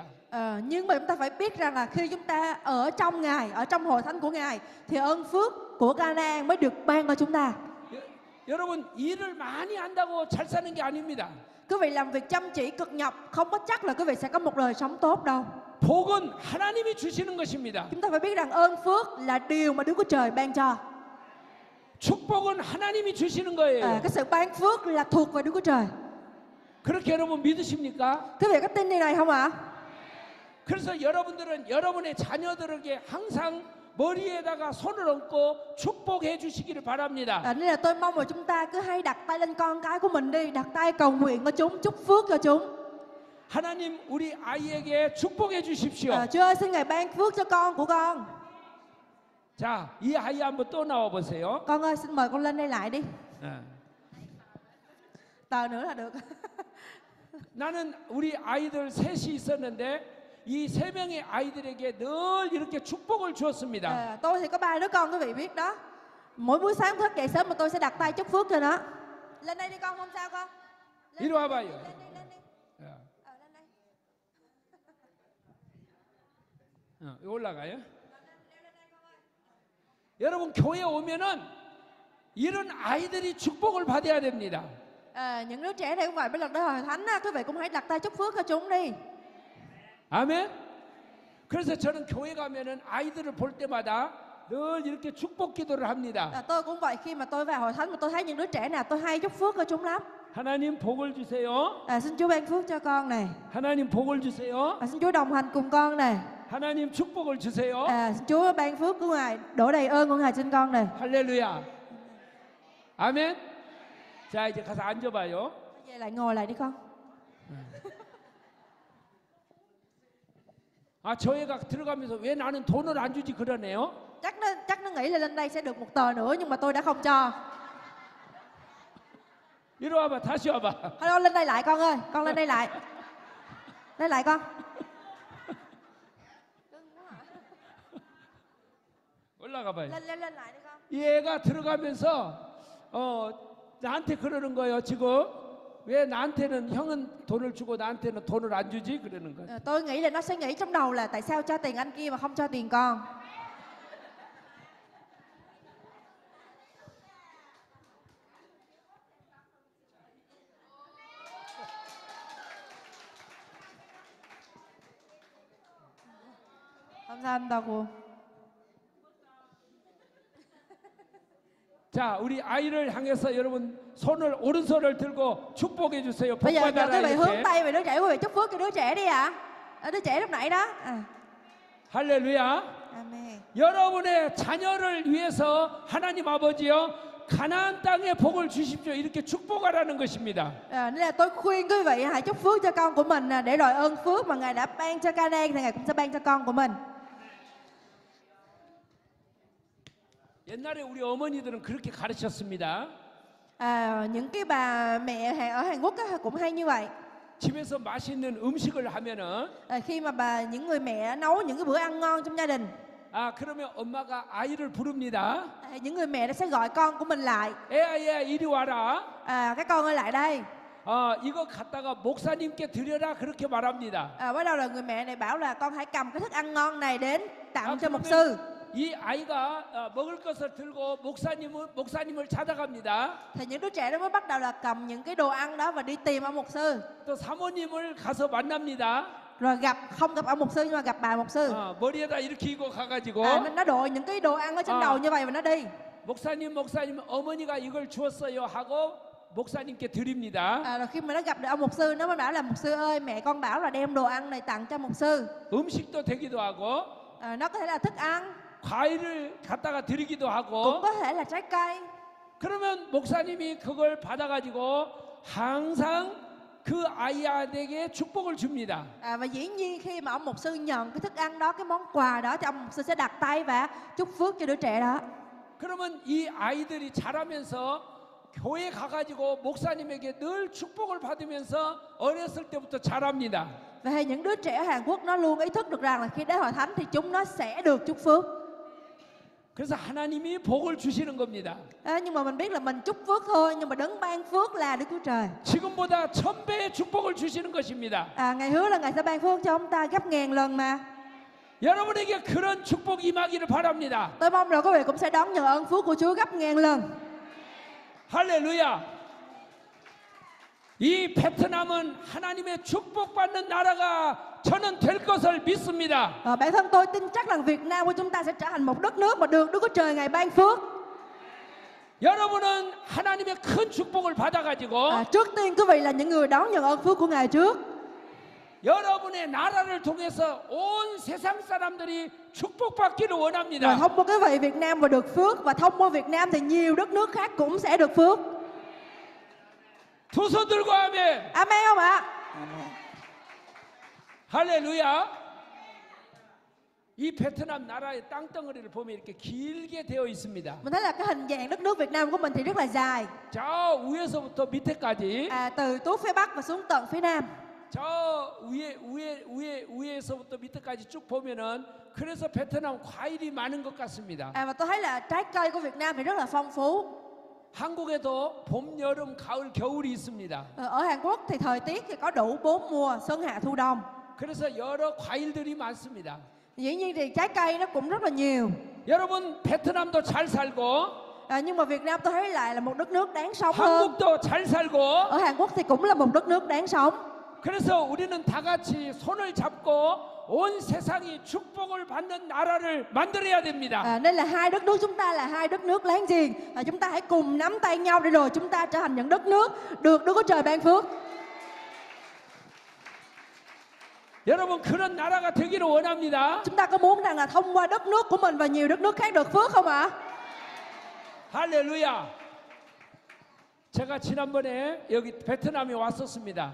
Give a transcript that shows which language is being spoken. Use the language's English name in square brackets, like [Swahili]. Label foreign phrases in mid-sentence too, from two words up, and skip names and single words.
[Vietnamese] Nhưng mà chúng ta phải biết rằng là khi chúng ta ở trong Ngài, ở trong hội thánh của Ngài thì ơn phước của Canaan mới được ban cho chúng ta. [Korean] 여러분 일을 많이 한다고 잘 사는 게 아닙니다. [Vietnamese] Quý vị làm việc chăm chỉ cực nhọc không có chắc là quý vị sẽ có một đời sống tốt đâu. [Korean] 복은 하나님이 주시는 것입니다. [Vietnamese] Chúng ta phải biết rằng ơn phước là điều mà Đức Chúa Trời ban cho. [Korean] 축복은 하나님이 주시는 거예요. [Vietnamese] Cái sự ban phước là thuộc về Đức Chúa Trời. [Korean] 그렇게 여러분 믿으십니까? [Vietnamese] Quý vị có tin điều này không ạ? [Korean] 그래서 여러분들은 여러분의 자녀들에게 항상 머리에다가 손을 얹고 축복해 주시기를 바랍니다. [Vietnamese] Nên là tôi mong là chúng ta cứ hay đặt tay lên con cái của mình đi, đặt tay cầu nguyện cho chúng, chúc phước cho chúng. [Korean] 하나님 우리 아이에게 축복해 주십시오. [Vietnamese] Chúa ơi, xin Ngài ban phước cho con của con. [Korean] 자, 이 아이 한번 또 나와 보세요. [Vietnamese] Con ơi, xin mời con lên đây lại đi. [Korean] 네. [Vietnamese] Tờ nữa là được. [Korean] 나는 우리 아이들 셋이 있었는데 이 세 명의 아이들에게 늘 이렇게 축복을 주었습니다. [Vietnamese] Tôi thì có 3 đứa con, quý vị biết đó. Mỗi buổi sáng thức dậy sớm mà tôi sẽ đặt tay chúc phước cho nó. Lên đây đi con, không sao con. [Korean] 이리 와봐요. [Vietnamese] Lên đi. [Korean] 야, [Vietnamese] Lên đây. [Korean] 이거 올라가요? 여러분 교회 오면은 이런 아이들이 축복을 받아야 됩니다. [Vietnamese] Những đứa trẻ này cũng vậy, bây giờ tới hội thánh á, quý vị cũng hãy đặt tay chúc phước cho chúng đi. [Korean] 아멘. 그래서 저는 교회 가면은 아이들을 볼 때마다 늘 이렇게 축복 기도를 합니다. [Vietnamese] Tôi cũng vậy, khi mà tôi vào hội thánh mà tôi thấy những đứa trẻ nào tôi hay chúc phước cho chúng lắm. [Korean] 하나님 복을 주세요. [Vietnamese] Xin Chúa ban phước cho con này. [Korean] 하나님 복을 주세요. [Vietnamese] Xin Chúa đồng hành cùng con này. [Korean] 하나님 축복을 주세요. [Vietnamese] Xin Chúa ban phước của Ngài, đổ đầy ơn của Ngài trên con này. [Korean] 할렐루야. 아멘. 자 이제 가서 앉아봐요. [Vietnamese] Về lại ngồi lại đi con. [Korean] 아 저 애가 들어가면서 왜 나는 돈을 안 주지 그러네요. [Vietnamese] Chắc nó nghĩ là lên đây sẽ được một tờ nữa nhưng mà tôi đã không cho. [Korean] 이리 와봐 다시 와봐. [Vietnamese] Thôi lên đây lại con ơi, con lên đây lại. Lên lại con. [Korean] 올라가봐요. [Vietnamese] Lên lại đi con. [Korean] 이 애가 들어가면서 나한테 그러는 거예요. 지금 왜 나한테는 형은 돈을 주고 나한테는 돈을 안 주지 그러는 거예요. [Vietnamese] Tôi nghĩ là nó sẽ nghĩ trong đầu là tại sao cho tiền anh kia mà không cho tiền con. [Korean] 감사합니다고. 자, 우리 아이를 향해서 여러분 오른손을 들고 축복해 주세요. 복 [Vietnamese] Bây giờ [Korean] 받아라 [Vietnamese] quý vị hướng [Korean] 이렇게. [Vietnamese] tay về đứa trẻ, quý vị chúc phước cho đứa trẻ đi ạ. Đứa trẻ lúc nãy đó. [Korean] 할렐루야. [Vietnamese] Amen. [Korean] 여러분의 자녀를 위해서 하나님 아버지요 가나안 땅에 복을 주십시오. 이렇게 축복하라는 것입니다. [Vietnamese] Nên là tôi khuyên quý vị hãy chúc phước cho con của mình để đòi ơn phước mà Ngài đã ban cho Canaan thì Ngài cũng sẽ ban cho con của mình. [Korean] 옛날에 우리 어머니들은 그렇게 가르쳤습니다. [Vietnamese] Những cái bà mẹ ở Hàn Quốc cũng hay như vậy. [Korean] 집에서 맛있는 음식을 하면은 [Vietnamese] Khi mà những người mẹ nấu những cái bữa ăn ngon trong gia đình, [Korean] 그러면 엄마가 아이를 부릅니다. [Vietnamese] những người mẹ sẽ gọi con của mình lại. [Korean] 애야 이리 와라. [Vietnamese] Các con ơi lại đây. [Korean] 이거 갖다가 목사님께 드려라 그렇게 말합니다. [Vietnamese] Bắt đầu là người mẹ này bảo là con hãy cầm cái thức ăn ngon này đến tặng cho mục sư. [Korean] 이 아이가 먹을 것을 들고 목사님을 찾아갑니다. [Vietnamese] Thì những đứa trẻ đó mới bắt đầu là cầm những cái đồ ăn đó và đi tìm ông mục sư. [Korean] 또 사모님을 가서 만납니다. [Vietnamese] Rồi không gặp ông mục sư nhưng mà gặp bà mục sư. [Korean] 머리에다 이렇게 이고 가가지고 [Vietnamese] Nó đội những cái đồ ăn ở trên đầu như vậy và nó đi. [Korean] 목사님 어머니가 이걸 주었어요 하고 목사님께 드립니다. [Vietnamese] Rồi khi mà nó gặp được ông mục sư, nó mới bảo là mục sư ơi, mẹ con bảo là đem đồ ăn này tặng cho mục sư. [Korean] 음식도 되기도 하고 [Vietnamese] Nó có thể là thức ăn, [Korean] 과일을 갖다가 드리기도 [Vietnamese] cũng [Korean] 하고 [Vietnamese] có thể là trái cây. [Korean] 그러면 목사님이 그걸 받아가지고 항상 그 아이에게 축복을 줍니다. [Vietnamese] Và dĩ nhiên khi mà ông mục sư nhận cái thức ăn đó, cái món quà đó, thì ông mục sư sẽ đặt tay và chúc phước cho đứa trẻ đó. [Korean] 그러면 이 아이들이 자라면서 교회 가가지고 목사님에게 늘 축복을 받으면서 어렸을 때부터 자랍니다. [Vietnamese] Và những đứa trẻ Hàn Quốc nó luôn ý thức được rằng là khi đến hội thánh thì chúng nó sẽ được chúc phước. [Korean] 그래서 하나님이 복을 주시는 겁니다. [Vietnamese] Nhưng mà mình biết là mình chúc phước thôi, nhưng mà đấng ban phước là Đức Chúa Trời. [Korean] 지금보다 1000배의 축복을 주시는 것입니다. [Vietnamese] Ngài hứa là Ngài sẽ ban phước cho ông ta gấp ngàn lần mà. [Korean] 여러분에게 그런 축복 임하기를 바랍니다. [Vietnamese] Tôi mong là quý vị cũng sẽ đón nhận ơn phước của Chúa gấp ngàn lần. [Korean] 할렐루야. 이 베트남은 하나님의 축복받는 나라가 저는 될 것을 믿습니다. [Vietnamese] Bản thân tôi tin chắc rằng Việt Nam của chúng ta sẽ trở thành một đất nước mà được Đức Chúa Trời Ngài ban phước. [Korean] 여러분은 하나님의 큰 축복을 받아가지고 [Vietnamese] Trước tiên quý vị là những người đón nhận ơn phước của Ngài trước. [Korean] 여러분의 나라를 통해서 온 세상 사람들이 축복받기를 [Vietnamese] Rồi [Korean] 원합니다. [Vietnamese] thông qua quý vị Việt Nam và được phước, và thông qua Việt Nam thì nhiều đất nước khác cũng sẽ được phước. [Korean] 두 손 들고 아멘. [Vietnamese] Amen không ạ? [Korean] 할렐루야. 이 베트남 나라의 땅덩어리를 보면 이렇게 길게 되어 있습니다. [Vietnamese] Mình thấy là cái hình dạng đất nước Việt Nam của mình thì rất là dài. [Korean] 저 위에서부터 밑에까지. [Vietnamese] Từ tuốt phía Bắc và xuống tận phía Nam. [Korean] 저 위에서부터 밑에까지 쭉 보면은 그래서 베트남 과일이 많은 것 같습니다. [Vietnamese] Và tôi thấy là trái cây của Việt Nam thì rất là phong phú. [Korean] 한국에도 봄, 여름, 가을, 겨울이 있습니다. [Vietnamese] Ở Hàn Quốc thì thời tiết thì có đủ 4 mùa, xuân, hạ, thu, đông. [Korean] 그래서 여러 과일들이 많습니다. [Vietnamese] Dĩ nhiên thì trái cây nó cũng rất là nhiều. [Korean] 여러분 베트남도 잘 살고 [Vietnamese] Nhưng mà Việt Nam tôi thấy lại là một đất nước đáng sống hơn. [Korean] 한국도 잘 살고 [Vietnamese] Ở Hàn Quốc thì cũng là một đất nước đáng sống. [Korean] 그래서 우리는 다 같이 손을 잡고 온 세상이 축복을 받는 나라를 만들어야 됩니다. [Vietnamese] Nên là hai đất nước chúng ta là hai đất nước láng giềng. Chúng ta hãy cùng nắm tay nhau để rồi chúng ta trở thành những đất nước được Đức Chúa Trời ban phước. [Korean] 여러분 그런 나라가 되기를 원합니다. [Vietnamese] Chúng ta có muốn rằng là thông qua đất nước của mình và nhiều đất nước khác được phước không ạ? [Korean] 할렐루야. 제가 지난번에 여기 베트남에 왔었습니다.